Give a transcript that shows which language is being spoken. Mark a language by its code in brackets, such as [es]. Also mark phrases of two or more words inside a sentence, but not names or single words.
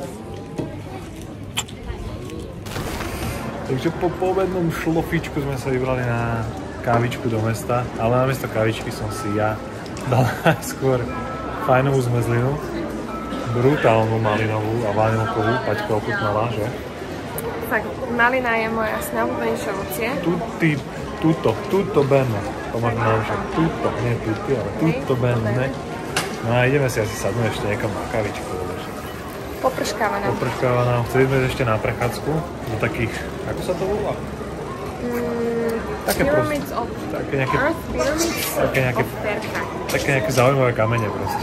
[sk] Takže po poobednom šlofičku sme sa vybrali na kávičku do mesta, ale namiesto kávičky som si ja dal skôr fajnovú zmrzlinu, brutálnu malinovú a vanilkovú, Paťka ochutnala, že? Tak, malina je moja asi najobľúbenejšie ovocie. [it] Tutto bene. [sk] To máš naučiť. [it] Tutto, nie tutti, ale tutto bene. [sk] No a ideme si asi sadnúť ešte niekam na kávičku. Poprškáva nám. Chceli sme ešte na prechádzku do takých, ako sa to volá? Také [en] Pyramids of Earth, Pyramids of Terka. [sk] Také nejaké zaujímavé kamene proste.